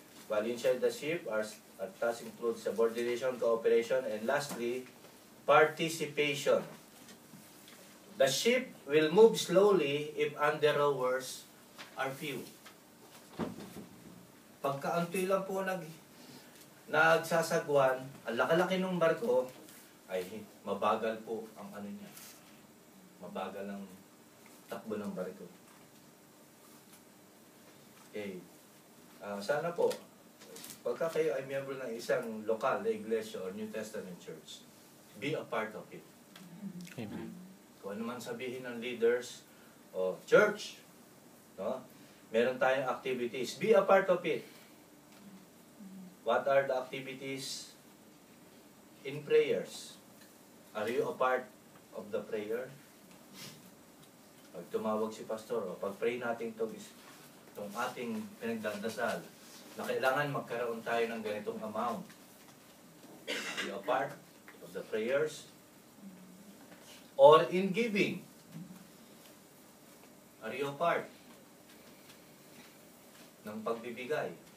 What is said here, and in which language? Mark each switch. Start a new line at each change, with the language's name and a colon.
English: While inside the ship, our task includes subordination, cooperation, and lastly, participation. The ship will move slowly if under rowers are few.
Filipino: Pagkaantoy lang po nagsasagwan, ang laki-laki ng barko, ay mabagal po ang niya. Mabagal ang takbo ng barko. Okay. Sana po, pagka kayo ay miyembro ng isang lokal na iglesia or New Testament church,
English: be a part of it.
Filipino: Amen. Kung ano man sabihin ng leaders o church, meron tayong activities.
English: Be a part of it. What are the activities? In prayers. Are you a part of the prayer?
Filipino: Pag tumawag si pastor, pag pray natin itong ating pinagdadasal na kailangan magkaroon tayo ng ganitong amount.
English: Are you a part of the prayers? Or in giving? Are you a part
Filipino: ng pagbibigay?